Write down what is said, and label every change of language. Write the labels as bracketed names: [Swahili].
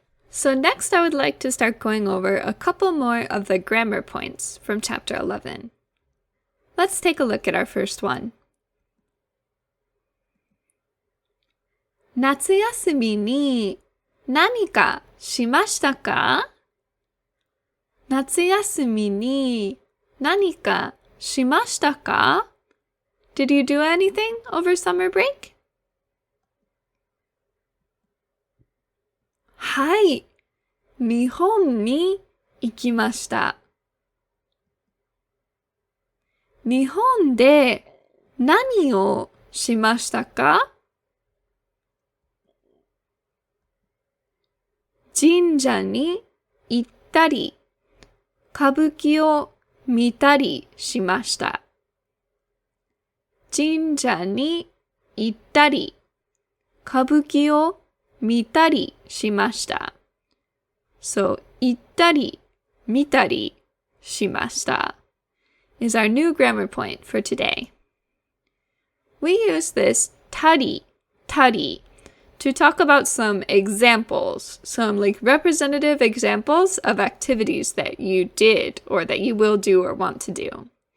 [English] So next I would like to start going over a couple more of the grammar points from chapter 11. Let's take a look at our first one. [Japanese] 夏休みに何かしましたか？夏休みに何かしましたか？ [English] Did you do anything over summer break? [Japanese] はい、日本に行きました。日本で何をしましたか？神社に行ったり、歌舞伎を見たりしました。神社に行ったり、歌舞伎を見たりしました。 [English] So, [Japanese] 行ったり、見たりしました [English] is our new grammar point for today. We use this たりto talk about some examples, some like representative examples of activities that you did or that you will do or want to do.